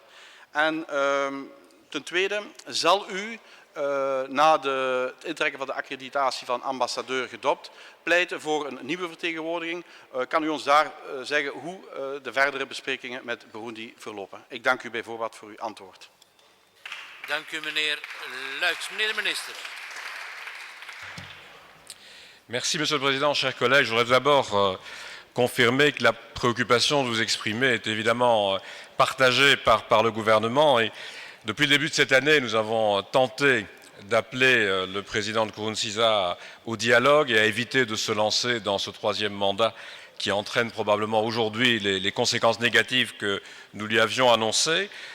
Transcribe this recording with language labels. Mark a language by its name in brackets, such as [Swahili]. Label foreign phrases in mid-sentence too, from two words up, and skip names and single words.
[Dutch] En ten tweede, zal u na het intrekken van de accreditatie van ambassadeur Gedopt pleiten voor een nieuwe vertegenwoordiging? Kan u ons daar zeggen hoe de verdere besprekingen met Burundi verlopen? Ik dank u bij voorbaat voor uw antwoord. Dank u, meneer Luiks. Meneer de minister. [French] Merci, Monsieur le Président. Chers collègues, je voudrais d'abord confirmer que la préoccupation que vous exprimez est évidemment partagée par le gouvernement. Et depuis le début de cette année, nous avons tenté d'appeler le président de Nkurunziza au dialogue et à éviter de se lancer dans ce 3e mandat qui entraîne probablement aujourd'hui les conséquences négatives que nous lui avions annoncées.